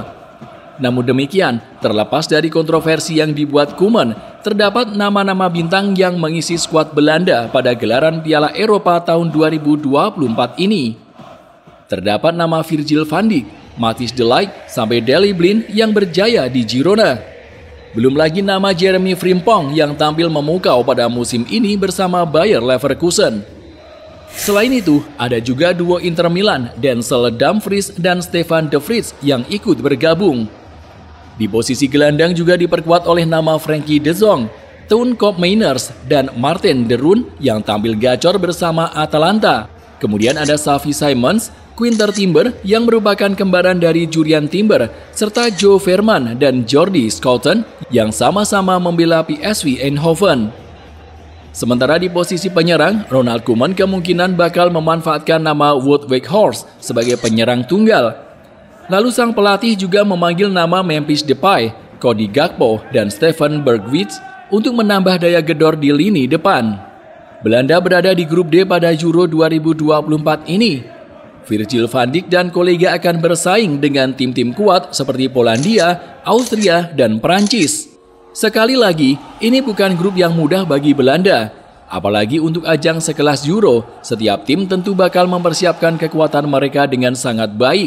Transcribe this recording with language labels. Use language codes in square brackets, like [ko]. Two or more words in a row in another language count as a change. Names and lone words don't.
[id] Namun demikian, terlepas dari kontroversi yang dibuat Koeman, terdapat nama-nama bintang yang mengisi skuad Belanda pada gelaran Piala Eropa tahun 2024 ini. Terdapat nama Virgil van Dijk, Matthijs de Ligt, sampai Daley Blind yang berjaya di Girona. Belum lagi nama Jeremy Frimpong yang tampil memukau pada musim ini bersama Bayer Leverkusen. Selain itu, ada juga duo Inter Milan, Denzel Dumfries dan Stefan de Vrij yang ikut bergabung. Di posisi gelandang juga diperkuat oleh nama Frenkie de Jong, Toon Koopmeiners, dan Martin de Roon yang tampil gacor bersama Atalanta. Kemudian ada Xavi Simons, Quinter Timber yang merupakan kembaran dari Jurriën Timber, serta Joe Veerman dan Jordi Schouten yang sama-sama membela PSV Eindhoven. Sementara di posisi penyerang, Ronald Koeman kemungkinan bakal memanfaatkan nama Wout Weghorst sebagai penyerang tunggal. Lalu sang pelatih juga memanggil nama Memphis Depay, Cody Gakpo, dan Steven Bergwijn untuk menambah daya gedor di lini depan. Belanda berada di grup D pada Euro 2024 ini. Virgil van Dijk dan kolega akan bersaing dengan tim-tim kuat seperti Polandia, Austria, dan Prancis. Sekali lagi, ini bukan grup yang mudah bagi Belanda. Apalagi untuk ajang sekelas Euro, setiap tim tentu bakal mempersiapkan kekuatan mereka dengan sangat baik.